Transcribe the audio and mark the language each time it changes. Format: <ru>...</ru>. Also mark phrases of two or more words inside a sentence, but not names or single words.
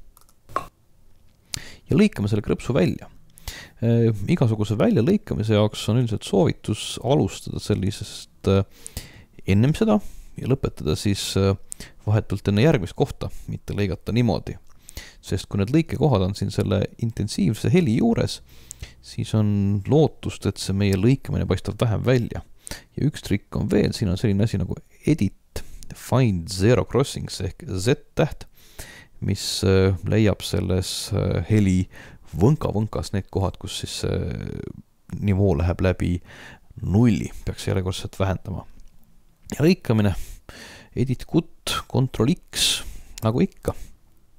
<et>Ja lõikame selle krõpsu välja. Igasuguse välja lõikamise jaoks on üldiselt soovitus alustada sellisest ennem seda ja lõpetada siis vahetult enne järgmist kohta, mitte lõigata niimoodi. Sest kui need lõikekohad on siin selle intensiivse heli juures, siis on lootust, et see meie lõikamine paistab vähem välja. Ja üks trikk on veel, siin on selline asi nagu</et> <en>edit find zero crossings</en> <et>ehk Z-täht, mis leiab selles heli võnkas need kohad, kus siis nivoo läheb läbi 0, peaks järjekordselt vähendama. Ja lõikamine,</et> <en>edit cut,</en> <et>Ctrl X, nagu ikka.</et>